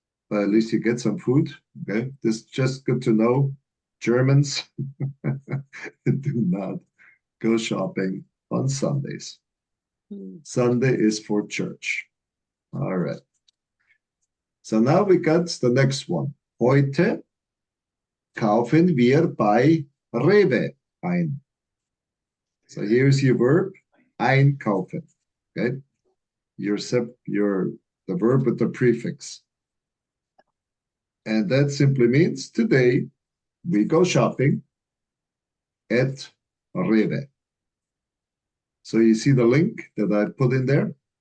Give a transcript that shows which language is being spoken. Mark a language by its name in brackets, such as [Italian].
[English] But at least you get some food. Okay, this is just good to know. Germans do not go shopping on Sundays. Hmm. Sunday is for church. All right. So now we got the next one. [German] Heute kaufen wir bei Rewe ein. [English] So here's your verb, einkaufen. Okay. The verb with the prefix. And that simply means today we go shopping at Rewe. So you see the link that I put in there?